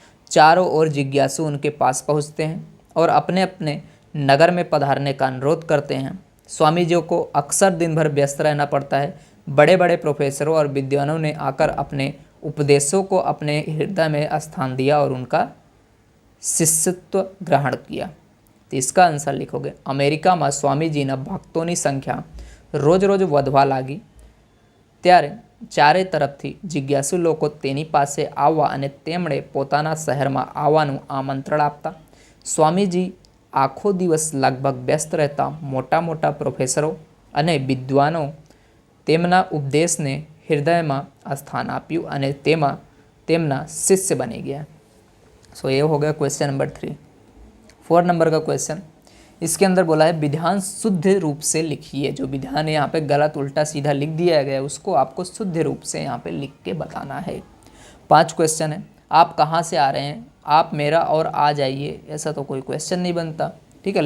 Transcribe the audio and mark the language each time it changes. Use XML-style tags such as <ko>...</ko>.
<hi>चारों ओर जिज्ञासु उनके पास पहुँचते हैं और अपने अपने नगर में पधारने का अनुरोध करते हैं। स्वामी जी को अक्सर दिन भर व्यस्त रहना पड़ता है। बड़े बड़े प्रोफेसरों और विद्वानों ने आकर अपने उपदेशों को अपने हृदय में स्थान दिया और उनका शिष्यत्व ग्रहण किया। तो इसका आंसर लिखोगे,</hi> <gu>अमेरिका में स्वामी जी ना भक्तों संख्या रोज रोज વધવા લાગી ત્યારે ચારે તરફથી જિજ્ઞાસુ લોકો તેની પાસે આવવા અને તેમણે પોતાના શહેરમાં આવવાનું આમંત્રણ આપતા। સ્વામીજી આખો દિવસ લગભગ વ્યસ્ત રહેતા। મોટા મોટા પ્રોફેસરો અને વિદ્વાનો તેમના ઉપદેશને હૃદયમાં સ્થાન આપ્યું અને તેમના શિષ્ય બની ગયા।</gu> <hi>सो ये हो गया क्वेश्चन नंबर 3। 4 नंबर का क्वेश्चन, इसके अंदर बोला है विधान शुद्ध रूप से लिखिए। जो विधान है यहाँ पे गलत उल्टा सीधा लिख दिया गया है उसको आपको शुद्ध रूप से यहाँ पे लिख के बताना है। 5 क्वेश्चन है। आप कहाँ से आ रहे हैं, आप मेरा और आ जाइए, ऐसा तो कोई क्वेश्चन नहीं बनता, ठीक है।</hi>